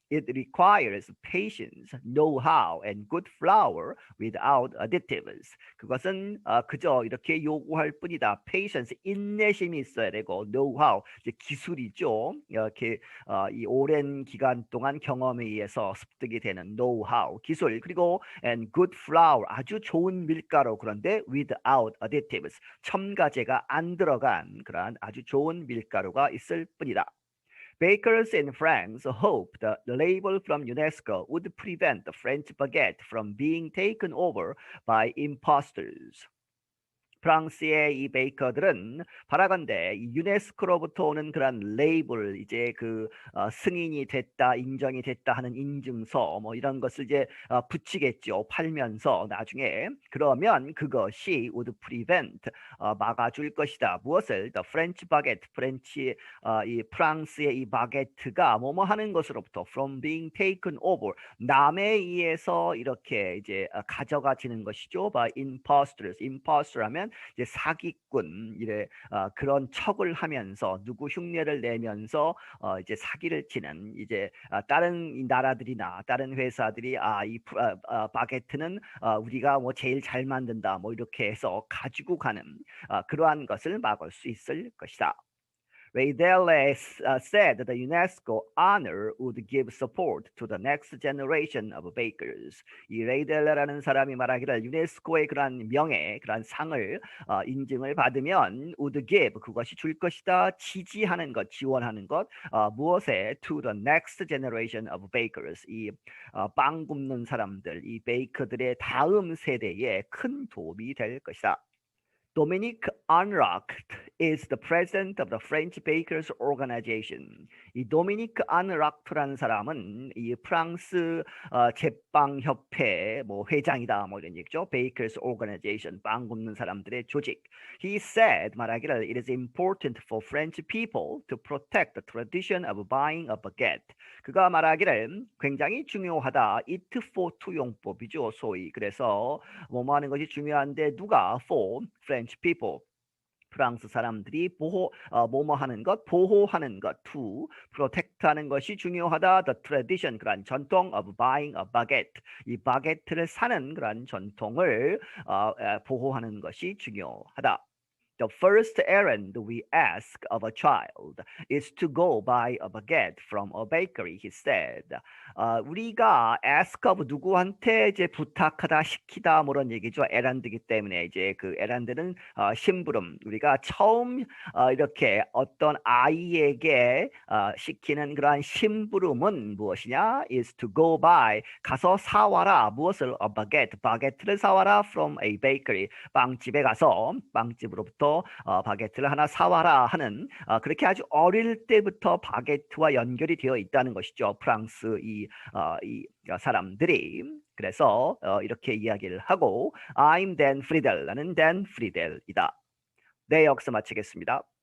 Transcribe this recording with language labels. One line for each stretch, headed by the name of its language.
English: It requires patience, know-how, and good flour without additives.
Korean: 그것은 그저 이렇게 요구할 뿐이다. Patience, 인내심이 있어야 되고, know-how, 이제 기술이죠. 이렇게 이 오랜 기간 동안 경험에 의해서 습득이 되는 know-how, 기술. 그리고 and good flour, 아주 좋은 밀가루. 그런데
English: without additives,
Korean: 첨가제가 안 들어간 그러한 아주 좋은 밀가루가 있을 뿐이다.
English: Bakers in France hoped the label from UNESCO would prevent the French baguette from being taken over by impostors.
Korean: 프랑스의 이 베이커들은 바라건대 이 유네스코로부터 오는 그런 레이블 이제 승인이 됐다 인정이 됐다 하는 인증서 뭐 이런 것을 이제 붙이겠죠. 팔면서 나중에 그러면 그것이
English: would prevent
Korean: 막아줄 것이다. 무엇을?
English: The French baguette
Korean: 프렌치 이 프랑스의 이 바게트가 뭐뭐 하는 것으로부터
English: from being taken over
Korean: 남에 의해서 이렇게 이제 가져가지는 것이죠.
English: by impostors.
Korean: impostor 하면 이제 사기꾼 이래 그런 척을 하면서 누구 흉내를 내면서 이제 사기를 치는 이제 다른 나라들이나 다른 회사들이 이 바게트는 우리가 뭐 제일 잘 만든다 뭐 이렇게 해서 가지고 가는 그러한 것을 막을 수 있을 것이다.
English: Raidele said that the UNESCO honor would give support to the next generation of bakers.
Korean: 이 레이델레라는 사람이 말하기를 유네스코의 그러한 명예, 그러한 상을 인증을 받으면
English: would give
Korean: 그것이 줄 것이다. 지지하는 것, 지원하는 것 무엇에?
English: To the next generation of bakers.
Korean: 이 빵 굽는 사람들, 이 베이커들의 다음 세대에 큰 도움이 될 것이다.
English: Dominique Anracht is the president of the French Bakers Organization.
Korean: 이 도미니크 안락트라는 사람은 이 프랑스 제빵 협회 뭐 회장이다 뭐 이런 얘기죠.
English: Bakers Organization
Korean: 빵 굽는 사람들의 조직.
English: He said
Korean: 말하기를
English: it is important for French people to protect the tradition of buying a baguette.
Korean: 그가 말하기를 굉장히 중요하다.
English: It for 투용법이죠.
Korean: 소위 그래서 뭐뭐 하는 것이 중요한데 누가
English: for French people
Korean: 프랑스 사람들이 뭐뭐 하는 것, 보호하는 것,
English: to protect하는
Korean: 것이 중요하다.
English: The tradition
Korean: 그런 전통
English: of buying a baguette
Korean: 이 바게트를 사는 그런 전통을 보호하는 것이 중요하다.
English: The first errand we ask of a child is to go buy a baguette from a bakery, he said.
Korean: 우리가 ask of 누구한테 이제 부탁하다, 시키다 뭐 그런 얘기죠. errand이기 때문에 이제 그 errand는 심부름. 우리가 처음 이렇게 어떤 아이에게 시키는 그러한 심부름은 무엇이냐?
English: is to go buy
Korean: 가서 사와라. 무엇을?
English: a baguette,
Korean: 바게트를 사와라
English: from a bakery.
Korean: 빵집에 가서 빵집으로부터 바게트를 하나 사와라 하는 그렇게 아주 어릴 때부터 바게트와 연결이 되어 있다는 것이죠. 프랑스 이 사람들이 그래서 이렇게 이야기를 하고
English: I'm Dan Friedel
Korean: 나는 Dan Friedel이다. 네, 여기서 마치겠습니다.